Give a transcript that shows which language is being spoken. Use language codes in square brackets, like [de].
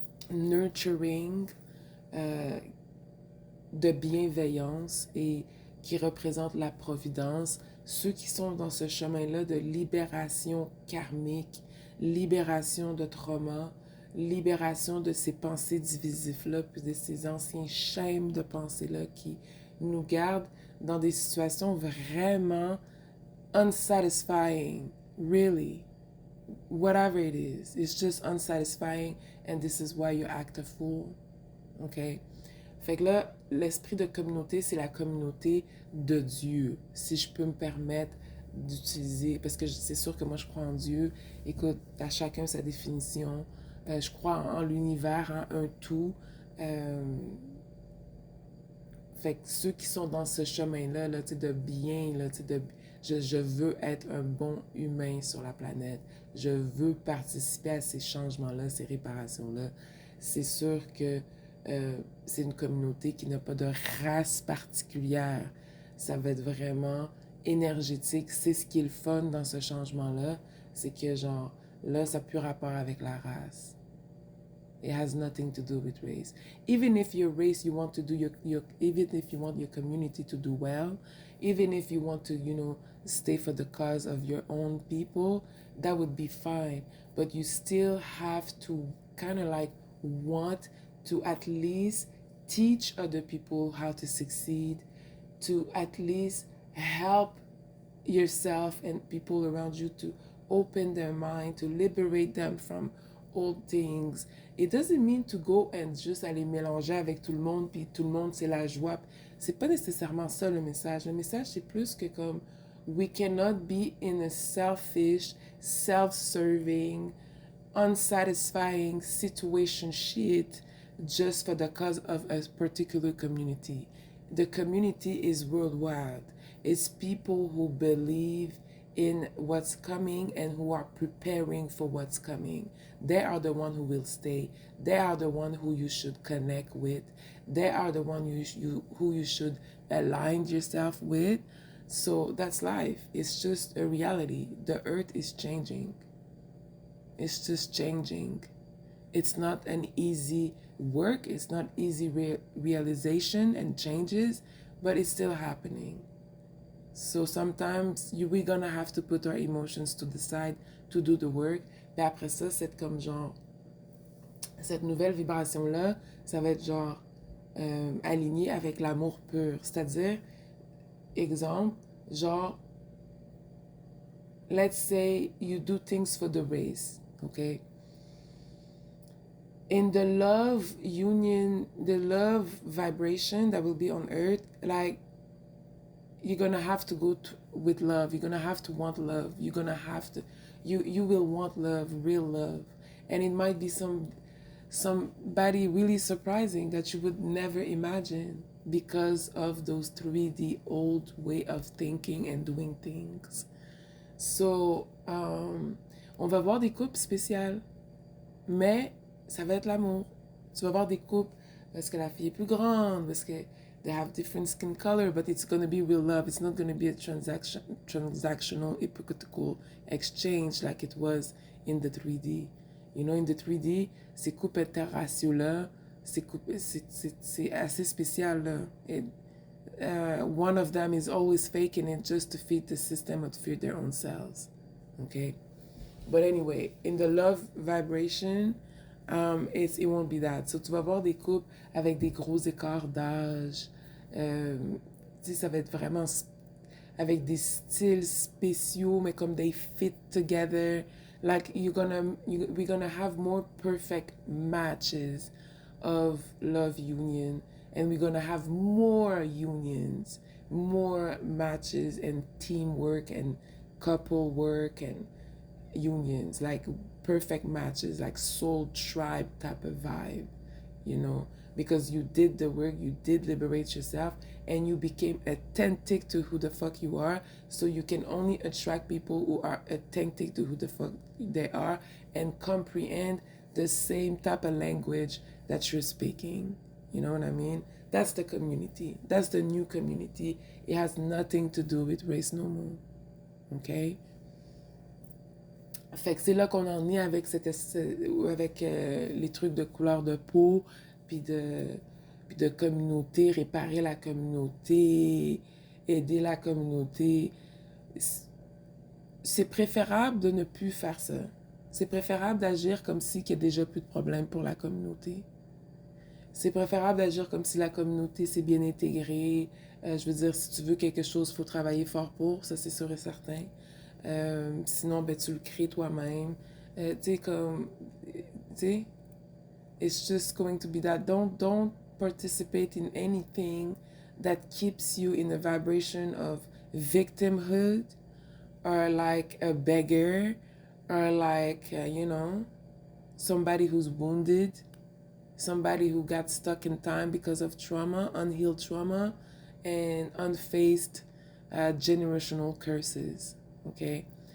[fr] nurturing, de bienveillance et qui représente la providence, ceux qui sont dans ce chemin-là de libération karmique, libération de trauma, libération de ces pensées divisives-là, puis de ces anciens schèmes de pensées-là qui nous gardent dans des situations vraiment [en] unsatisfying, really. Whatever it is, it's just unsatisfying and this is why you act a fool. OK? [fr] Fait que là, l'esprit de communauté, c'est la communauté de Dieu. Si je peux me permettre d'utiliser, parce que c'est sûr que moi je crois en Dieu. Écoute, à chacun sa définition. Je crois en l'univers, en un tout. Fait que ceux qui sont dans ce chemin-là, là, de bien, là, je veux être un bon humain sur la planète. Je veux participer à ces changements-là, ces réparations-là. C'est sûr que c'est une communauté qui n'a pas de race particulière. Ça va être vraiment énergétique. C'est ce qui est le fun dans ce changement-là. C'est que, genre, là, ça n'a plus rapport avec la race. [en] It has nothing to do with race. Even if your race, you want to do even if you want your community to do well, even if you want to, stay for the cause of your own people, that would be fine. But you still have to kind of like want to at least teach other people how to succeed, to at least help yourself and people around you to open their mind, to liberate them from old things. It doesn't mean to go and [fr] juste aller mélanger avec tout le monde, puis tout le monde c'est la joie. C'est pas nécessairement ça le message. Le message c'est plus que comme [en] we cannot be in a selfish, self-serving, unsatisfying situation shit just for the cause of a particular community. The community is worldwide. It's people who believe in what's coming and who are preparing for what's coming. They are the one who will stay. They are the one who you should connect with. They are the one who you should align yourself with. So that's life. It's just a reality. The earth is changing. It's just changing. It's not an easy work. It's not easy realization and changes, but it's still happening. So sometimes we're gonna have to put our emotions to the side to do the work. [fr] Puis après ça, c'est comme genre, cette nouvelle vibration-là, ça va être genre aligné avec l'amour pur. C'est-à-dire, exemple, genre, [en] let's say you do things for the race, okay? In the love union, the love vibration that will be on earth, like, you're gonna have to go with love. You're gonna have to want love. You're gonna have to, you will want love, real love, and it might be somebody really surprising that you would never imagine because of those 3D old way of thinking and doing things. [fr] So, on va voir des couples spéciales, mais ça va être l'amour. Tu vas voir des couples parce que la fille est plus grande, parce que [en] they have different skin color, but it's gonna be real love. It's not gonna be a transactional, hypocritical exchange like it was in the 3D. You know, in the 3D, [fr] ces couples interraciaux là, c'est assez spécial là. [en] One of them is always faking it just to feed the system or to feed their own selves. Okay? But anyway, in the love vibration, it won't be that. [fr] So tu vas voir des couples avec des gros écarts d'âge. Tu sais, ça va être vraiment avec des styles spéciaux, mais comme [en] they fit together. Like we're gonna have more perfect matches of love union, and we're gonna have more unions, more matches and teamwork and couple work and unions, like perfect matches, like soul tribe type of vibe, you know, because you did the work, you did liberate yourself, and you became authentic to who the fuck you are. So you can only attract people who are authentic to who the fuck they are and comprehend the same type of language that you're speaking. You know what I mean? That's the community. That's the new community. It has nothing to do with race no more. Okay? [fr] Fait que c'est là qu'on en est avec, avec les trucs de couleur de peau, puis de communauté, réparer la communauté, aider la communauté. C'est préférable de ne plus faire ça. C'est préférable d'agir comme si il n'y a déjà plus de problème pour la communauté. C'est préférable d'agir comme si la communauté s'est bien intégrée. Je veux dire, si tu veux quelque chose, il faut travailler fort pour, ça c'est sûr et certain. Sinon, ben, tu le crées toi-même. Tu sais, comme, tu sais, [en] it's just going to be that. Don't participate in anything that keeps you in a vibration of victimhood or like a beggar or like, you know, somebody who's wounded, somebody who got stuck in time because of trauma, unhealed trauma, and unfaced generational curses. Okay?